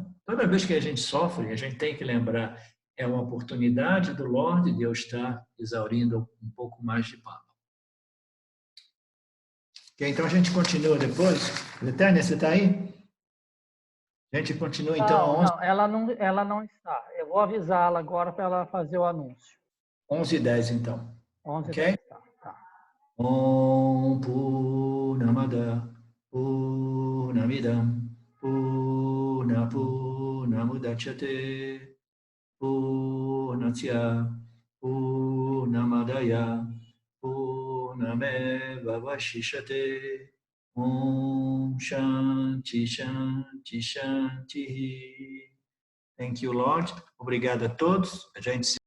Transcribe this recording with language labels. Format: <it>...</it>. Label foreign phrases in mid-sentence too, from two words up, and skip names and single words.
<pt>Toda vez que a gente sofre, a gente tem que lembrar, é uma oportunidade do Lorde de eu estar exaurindo um pouco mais de papa. Okay, então a gente continua depois. Letânia, você está aí? A gente continua então Não, ela não está. Eu vou avisá-la agora para ela fazer o anúncio. 11h10, então. 11h10, Ok? tá.</pt> <sa>ॐ पूर्णमदः पूर्णमिदं पूर्णमुदच्यते पूर्णस्य पूर्णमादाय पूर्णमेव अवशिष्यते. ॐ शान्तिः शान्तिः शान्तिः.</sa> <en>Thank you, Lord.</en> <pt>Obrigado a todos. A gente se</pt>